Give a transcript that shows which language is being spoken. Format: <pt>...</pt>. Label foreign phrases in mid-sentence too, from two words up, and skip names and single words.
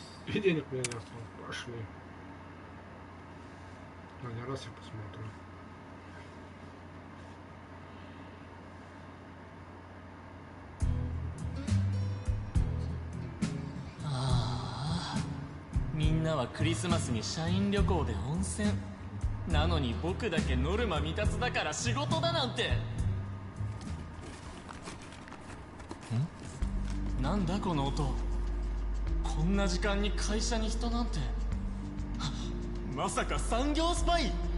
<ru>И денег у меня не осталось. Пошли. Ладно, раз я посмотрю. А,</ru> <ja>みんなはクリスマスに社員旅行で温泉。なのに僕だけノルマ未達だから仕事だなんて。なんだこの音。こんな時間に会社に人なんて。まさか産業スパイ。</ja>